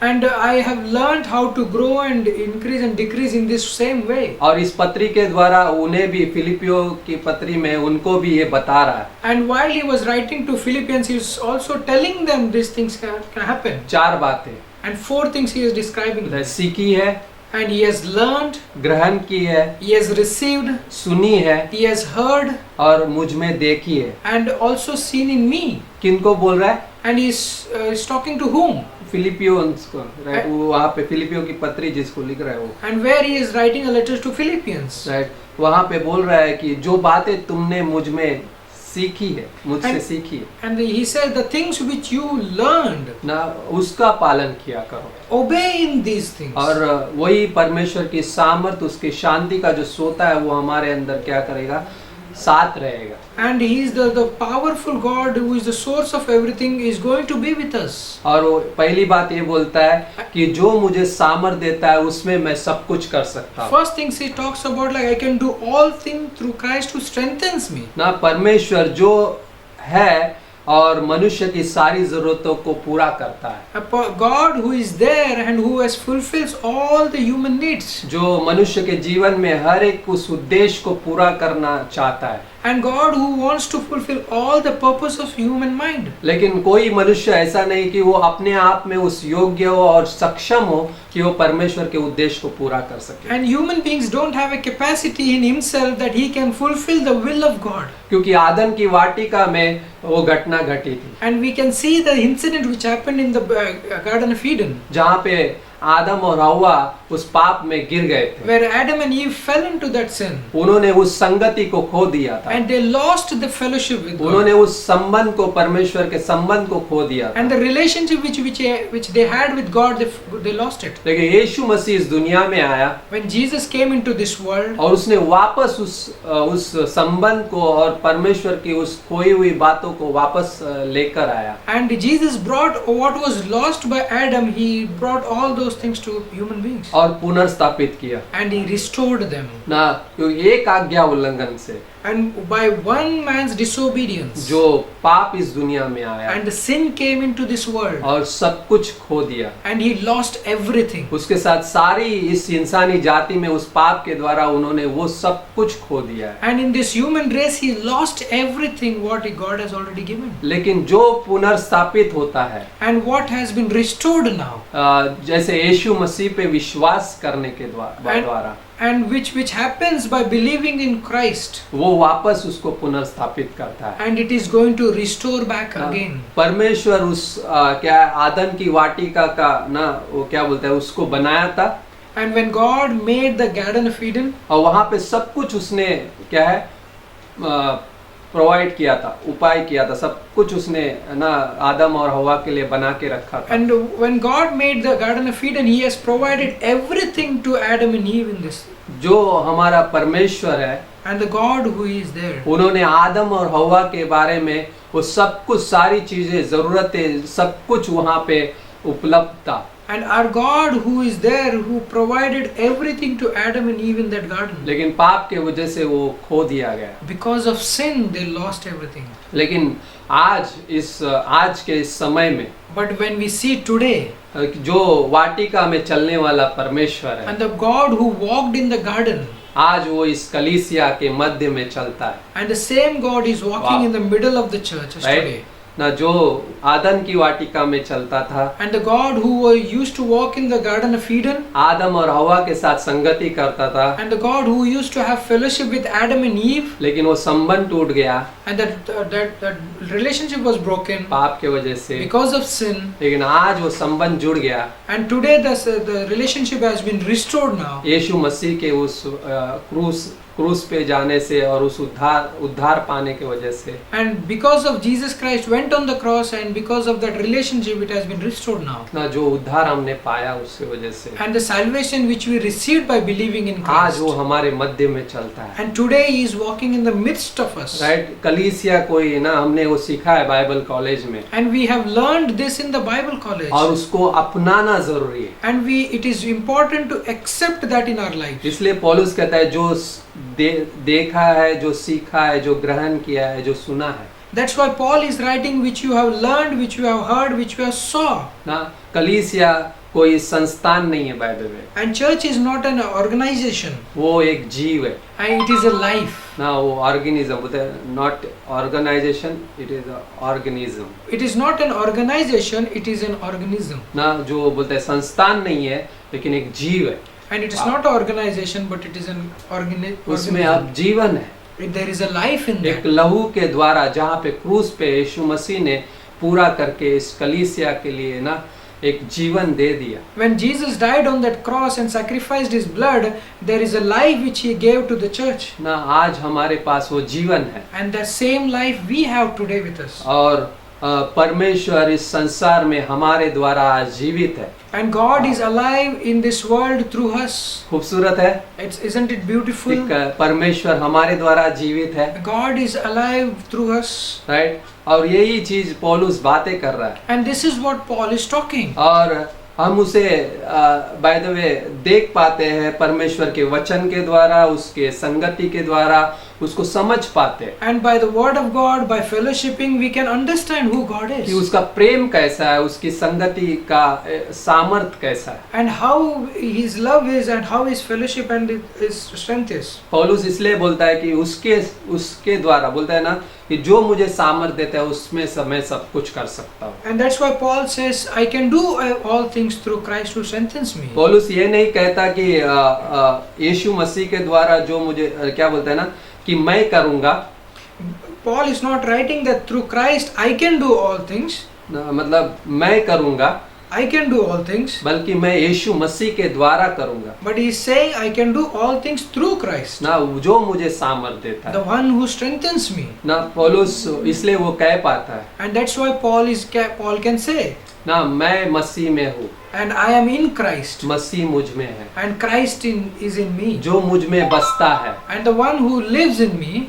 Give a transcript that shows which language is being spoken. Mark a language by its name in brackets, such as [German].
[English] And I have learned how to grow and increase and decrease in this same way. [Hindi] और इस पत्री के द्वारा उन्हें भी, फिलिपियो की पत्री में उनको भी ये बता रहा है। [English] And while he was writing to Philippians, he was also telling them these things can happen. [Hindi] 4 बातें [English] And 4 things he is describing. [Hindi] बोलता है, सीखी है, [English] And he has learned, [Hindi] ग्रहण की है, [English] he has received, [Hindi] सुनी है, [English] he has heard, [Hindi] और मुझ में देखी है। [English] and also seen in me. [Hindi] किनको बोल रहा है? [English] And he is talking to whom? [Hindi] फिलिपियोंस को, राइट? वो वहाँ पे फिलिपियो की पत्री जिसको लिख रहा है वो, [English] And where he is writing a letter to Philippians. Right? [Hindi] वहाँ पे बोल रहा है कि जो बातें तुमने मुझ में सीखी है, मुझसे [English] And- [Hindi] सीखी है [English] And he said, the things which you learned, [Hindi] ना, उसका पालन किया करो। [English] obey in these things. [Hindi] और वही परमेश्वर की सामर्थ, उसकी शांति का जो सोता है वो हमारे अंदर क्या करेगा? साथ रहेगा। [English] And He is the powerful God who is the source of everything is going to be with us. [Hindi] और वो पहली बात ये बोलता है कि जो मुझे सामर्थ देता है उसमें मैं सब कुछ कर सकता हूँ। [English] First things He talks about like I can do all things through Christ who strengthens me. [Hindi] ना परमेश्वर जो है और मनुष्य की सारी जरूरतों को पूरा करता है। [English] A God who is there and who has fulfills all the human needs. [Hindi] जो मनुष्य के जीवन में हर एक उस उद्देश्य को पूरा करना चाहता है। [English] And God who wants to fulfill all the purpose of human mind. [Hindi] लेकिन कोई मनुष्य ऐसा नहीं कि वो अपने आप में उस योग्य हो और सक्षम हो कि वो परमेश्वर के उद्देश्य को पूरा कर सके। [English] And human beings don't have a capacity in himself that he can fulfill the will of God. [Hindi] क्योंकि आदम की वाटिका में वो घटना घटी थी [English] And we can see the incident which happened in the Garden of Eden, [Hindi] जहाँ पे आदम और हव्वा उस पाप में गिर गए थे। [English] where Adam and Eve fell into that sin. [Hindi] उन्होंने उस संगति को खो दिया था। [English] And they lost the fellowship with God. [Hindi] उन्होंने उस संबंध को, परमेश्वर के संबंध को खो दिया था। [English] And the relationship which they had with God, they lost it. [Hindi] लेकिन यीशु मसीह इस दुनिया में आया [English] When Jesus came into this world, [Hindi] और उसने वापस उस संबंध को और परमेश्वर की उस खोई हुई बातों को वापस लेकर आया। [English] and Jesus brought what was lost by Adam, He brought all those things to human beings. [Hindi] और पुनर्स्थापित किया [English] And He restored them. [Hindi] ना, क्योंकि एक आज्ञा उल्लंघन से [English] And by one man's disobedience, [Hindi] जो पाप इस दुनिया में आया [English] and the sin came into this world, [Hindi] और सब कुछ खो दिया। [English] and he lost everything. [Hindi] उसके साथ सारी इस इंसानी जाति में उस पाप के द्वारा उन्होंने वो सब कुछ खो दिया है। [English] And in this human race, he lost everything what God has already given. [Hindi] लेकिन जो पुनर्स्थापित होता है, [English] And what has been restored now, [Hindi] जैसे यीशु मसीह पे विश्वास करने के द्वारा [English] and which happens by believing in Christ, [Hindi] वो वापस उसको पुनर्स्थापित करता है। [English] and it is going to restore back again. [Hindi] परमेश्वर उस क्या आदम की वाटिका का ना, वो क्या बोलते हैं, उसको बनाया था [English] And when God made the Garden of Eden, [Hindi] और वहाँ पे सब कुछ उसने क्या है प्रोवाइड किया था, उपाय किया था, सब कुछ उसने ना आदम और हवा के लिए बना के रखा था। [English] and when God made the Garden of Eden, He has provided everything to Adam and Eve in this. [Hindi] जो हमारा परमेश्वर है, [English] And the God who is there, [Hindi] उन्होंने आदम और हवा के बारे में वो सब कुछ, सारी चीजें, जरूरतें, सब कुछ वहाँ पे उपलब्ध था। [English] and our God who is there, who provided everything to Adam and Eve in that garden. [Hindi] लेकिन पाप के वजह से वो खो दिया गया। [English] Because of sin, they lost everything. [Hindi] लेकिन आज के इस समय में [English] But when we see today, [Hindi] जो वाटिका में चलने वाला परमेश्वर है, [English] and the God who walked in the garden, [Hindi] आज वो इस कलीसिया के मध्य में चलता है। [English] and the same God is walking Wow. in the middle of the church Right? today. [Hindi] ना, जो आदम की वाटिका में चलता था, [English] And the God who used to walk in the Garden of Eden, [Hindi] आदम और हवा के साथ संगति करता था, [English] and the God who used to have fellowship with Adam and Eve, [Hindi] लेकिन वो संबंध टूट गया [English] and that relationship was broken [Hindi] पाप के वजह से। [English] because of sin. [Hindi] लेकिन आज वो संबंध जुड़ गया [English] And today the relationship has been restored now. [Hindi] यीशु मसीह के उस क्रूस पे जाने से और उस उद्धार पाने के वजह से। [English] And because of Jesus Christ went on the cross, and because of that relationship, it has been restored now. [Hindi] ना, जो उद्धार हमने पाया उसके वजह से [English] And the salvation which we received by believing in [Hindi] आज [English] Christ. [Hindi] वो हमारे मध्य में चलता है। [English] And today He is walking in the midst of us. [Hindi] Right, कलीसिया कोई ना, हमने वो सीखा है बाइबल कॉलेज में, [English] And we have learned this in the Bible college. [Hindi] और उसको अपनाना जरूरी है। [English] And it is important to accept that in our life. [Hindi] इसलिए पौलुस कहता है जो देखा है, जो सीखा है, जो ग्रहण किया है, जो सुना है। [English] That's why Paul is writing, which you have learned, which you have heard, which you have saw. [Hindi] ना, कलीसिया कोई संस्थान नहीं है बाइबल में, [English] And church is not an organization, [Hindi] वो एक जीव है [English] and it is a life. [Hindi] ना, वो ऑर्गेनिज्म बोलते हैं, [English] Not organization, it is organism It is not an organization, it is an organism. [Hindi] ना, जो बोलते हैं संस्थान नहीं है लेकिन एक जीव है, [English] And it is not an organization, but it is an [Hindi] उसमें अब [English] organism. [Hindi] जीवन है। [English] There is a life in [Hindi] एक [English] that. [Hindi] लहू के द्वारा, जहाँ पे क्रूस पे यीशु मसीह ने पूरा करके इस कलीसिया के लिए ना एक जीवन दे दिया। [English] When Jesus died on that cross and sacrificed His blood, there is a life which He gave to the church. [Hindi] ना, आज हमारे पास वो जीवन है [English] And the same life we have today with us. [Hindi] और परमेश्वर इस संसार में हमारे द्वारा आज जीवित है। [English] And God is alive in this world through us. [Hindi] खूबसूरत है [English] Isn't it beautiful? [Hindi] कि परमेश्वर हमारे द्वारा जीवित है, [English] God is alive through us. Right. [Hindi] और यही चीज पौलुस बातें कर रहा है, [English] And this is what Paul is talking. [Hindi] और हम उसे [English] by the way [Hindi] देख पाते हैं परमेश्वर के वचन के द्वारा, उसके संगति के द्वारा उसको समझ पाते हैं [English] And by the word of God, by fellowshipping, we can understand who God [Hindi] कि [English] is. [Hindi] उसका प्रेम कैसा है, उसकी संगति का सामर्थ कैसा है। [English] And how His love is, and how His fellowship and His strength is. [Hindi] पौलुस इसलिए बोलता है कि उसके द्वारा बोलता है ना कि जो मुझे सामर्थ देता है उसमें से मैं सब कुछ कर सकता हूँ। [English] And that's why Paul says, I can do all things through Christ who strengthens me. [Hindi] पौलुस ये नहीं कहता कि यीशु मसीह के द्वारा जो मुझे क्या बोलता है ना कि मैं करूँगा, [English] Paul is not writing that through Christ I can do all things. [Hindi] मतलब मैं करूँगा, [English] I can do all things. [Hindi] बल्कि मैं यीशु मसीह के द्वारा करूँगा [English] But he is saying I can do all things through Christ, [Hindi] ना, जो मुझे सामर्थ देता [English] the [Hindi] है [English] one who strengthens me. [Hindi] ना। पौलुस इसलिए वो कह पाता है [English] And that's why Paul can say, [Hindi] ना, मैं मसीह में हूँ, [English] and I am in Christ, [Hindi] मसीह मुझ में है, [English] and Christ is in me. [Hindi] जो मुझ में बसता है [English] And the one who lives in me,